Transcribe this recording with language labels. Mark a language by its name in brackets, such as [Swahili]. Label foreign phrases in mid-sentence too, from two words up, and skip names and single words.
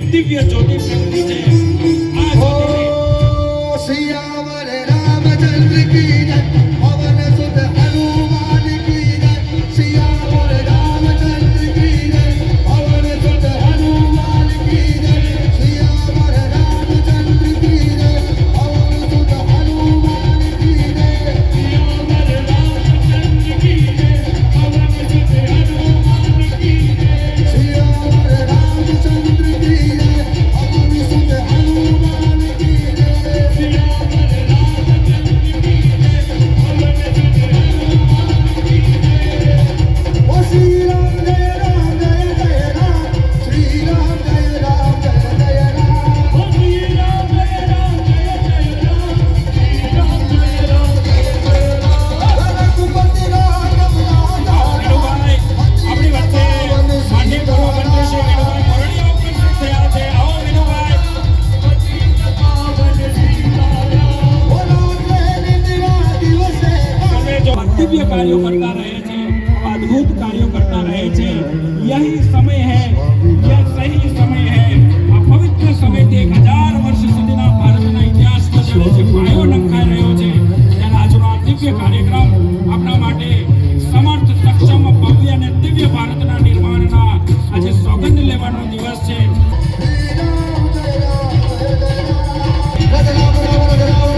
[Gujarati] દિવ્ય જ્યોતિ પ્રગટી છે. આ જ્યોતિને [Hindi] सियावर रामचंद्र की जय पवन सुत हनुमान की जय सियावर रामचंद्र की जय पवन सुत हनुमान की जय सियावर रामचंद्र की जय पवन सुत हनुमान की जय सियावर रामचंद्र की जय, पवन सुत हनुमान की जय. सियावर रामचंद्र की जय पवन सुत हनुमान की जय ओ श्री राम जय राम जय जय राम श्री राम जय राम जय जय राम ओ श्री राम जय राम जय जय राम, श्री राम जय राम जय जय राम. रघुपति राघव राजा [Gujarati] વિનુભાઈ, આપણી વચ્ચે માનનીય પૂર્વ મંત્રી શ્રી વિનુભાઈ મોરડિયા ઉપસ્થિત થયા છે. આવો વિનુભાઈ. બોલો નિંદિરા દિવસે તમે જો દિવ્ય કાર્યો કરતા રહે છે, અદ્ભુત કાર્યો કરતા રહે છે. [Hindi] यही समय है, यह सही समय है. [Gujarati] આ પવિત્ર સમયથી 1000 વર્ષ સુધીના ભારતના ઇતિહાસમાં જેનો જે પાયો નંખાઈ રહ્યો છે, ત્યારે આજનો આ દિવ્ય કાર્યક્રમ આપણા માટે સમર્થ, સક્ષમ, ભવ્ય અને દિવ્ય ભારતના નિર્માણના આજે સોગંદ લેવાનો દિવસ છે. [Hindi] श्री राम जय राम जय जय राम राम राम राम